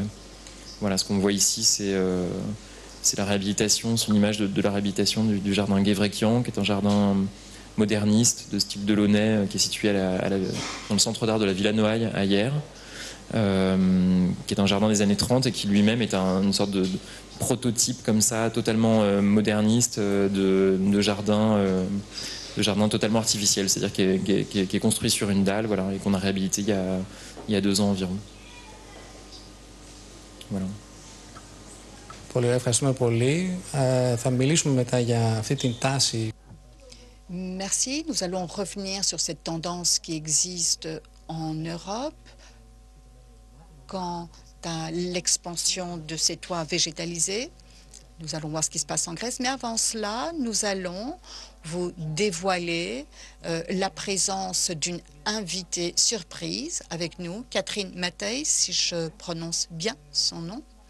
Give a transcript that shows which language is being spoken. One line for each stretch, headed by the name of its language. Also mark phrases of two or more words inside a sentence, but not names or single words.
French: Voilà, ce qu'on voit ici, c'est la réhabilitation, c'est une image de la réhabilitation du jardin Guévrequian, qui est un jardin moderniste de style Delaunay, qui est situé dans le centre d'art de la Villa Noailles à Hyères, qui est un jardin des années 30, et qui lui-même est une sorte de prototype comme ça, totalement moderniste, de jardin totalement artificiel, c'est-à-dire qui est construit sur une dalle, voilà, et qu'on a réhabilité il y a 2 ans environ. Voilà.
Greek: Πολύ ευχαριστούμε πολύ. Θα μιλήσουμε μετά για αυτή την τάση.
French: Merci. Nous allons revenir sur cette tendance qui existe en Europe quant à l'expansion de ces toits végétalisés. Nous allons voir ce qui se passe en Grèce. Mais avant cela, nous allons vous dévoiler la présence d'une invitée surprise avec nous, Catherine Mattei, si je prononce bien son nom,